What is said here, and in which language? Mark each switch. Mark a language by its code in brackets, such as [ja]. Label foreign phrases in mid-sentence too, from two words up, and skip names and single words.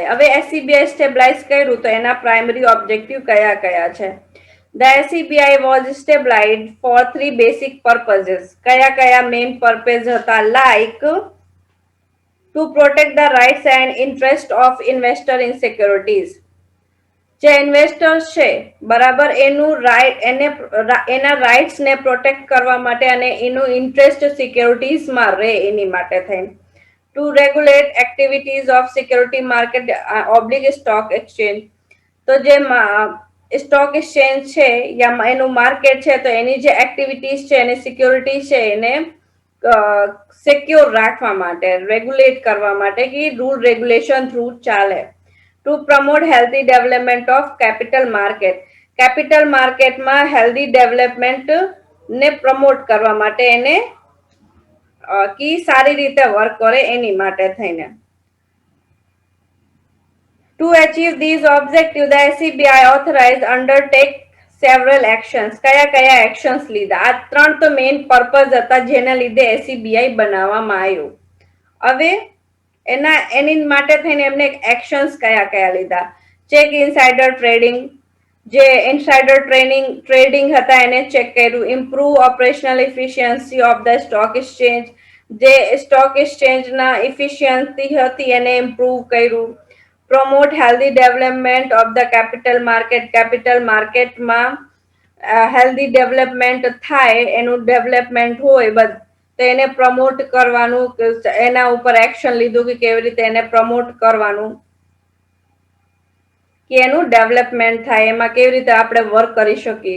[gu] હવે SEBI સ્ટેબલાઇઝ કર્યું તો એના [en] primary objective [gu] કયા કયા છે? [en] The SEBI was established for three basic purposes. [gu] કયા કયા [en] main purpose [gu] હતા? [en] Like to protect the rights and interest of investor in securities. [gu] જે ઇન્વેસ્ટર્સ છે બરાબર એના રાઇટ્સ ને પ્રોટેક્ટ કરવા માટે અને એનું ઇન્ટરેસ્ટ સિક્યોરિટીઝમાં રહે એની માટે થઈને. [en] To regulate activities of security market oblique stock exchange. [gu] તો જે [en] stock exchange [gu] છે યા એનું માર્કેટ છે તો એની જે એક્ટિવિટીઝ છે અને સિક્યોરિટી છે એને સિક્યોર રાખવા માટે, રેગ્યુલેટ કરવા માટે કે [en] rule regulation [gu] થ્રુ ચાલે. [en] to promote healthy development of capital market, [gu] કેપિટલ માર્કેટમાં [en] healthy development [gu] ને પ્રમોટ કરવા માટે, એને કી સારી રીતે વર્ક કરે એની માટે થઈને. [en] To achieve these objectives, the SEBI authorized undertake several actions. [gu] કયા કયા એક્શન્સ લીધા? આ ત્રણ તો [en] main purpose [gu] હતા જેના લીધે એસસીબીઆઈ બનાવવામાં આવ્યું. હવે એની માટે થઈને એમને એક્શન્સ કયા કયા લીધા? [en] check insider trading, [gu] જે [en] insider trading [gu] હતા એને ચેક કર્યું. [en] improve operational efficiency of the stock exchange, [gu] જે સ્ટોક એક્સચેન્જના ઇફિશિયન્સી હતી એને ઇમ્પ્રુવ કર્યું. [en] promote healthy development of the capital market, capital [gu] માર્કેટમાં [en] healthy development [gu] થાય, એનું ડેવલપમેન્ટ હોય તો એને પ્રમોટ કરવાનું, એના ઉપર એક્શન લીધું કે કેવી રીતે એને પ્રમોટ કરવાનું, કે એનું ડેવલપમેન્ટ થાય, એમાં કેવી રીતે આપણે વર્ક કરી શકીએ.